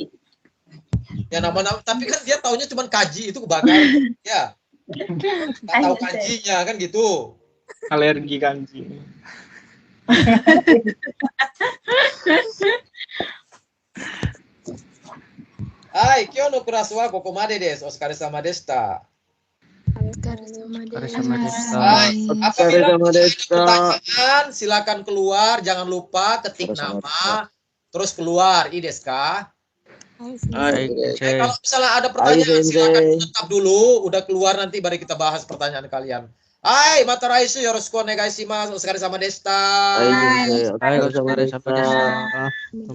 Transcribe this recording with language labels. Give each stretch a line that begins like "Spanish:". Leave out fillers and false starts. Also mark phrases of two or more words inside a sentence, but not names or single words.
Indonesian: Ya nama-nama, tapi kan dia taunya cuma kaji itu kebakaran. Ya. Nggak tahu kanjinya kan gitu. Alergi kanji.
Japanese: はい、今日のクラスはここまでです. お疲れ様でした.
Indonesian: Hai, apabila ada pertanyaan silakan keluar, jangan lupa ketik nama terus keluar.
Japanese: いいですか?
Indonesian: Kalau misalnya ada pertanyaan silakan tetap dulu, udah keluar nanti baru kita bahas pertanyaan kalian.
Japanese: はい、また来週よろしくお願いします. お疲れ様でした. はい、お疲れ様でした.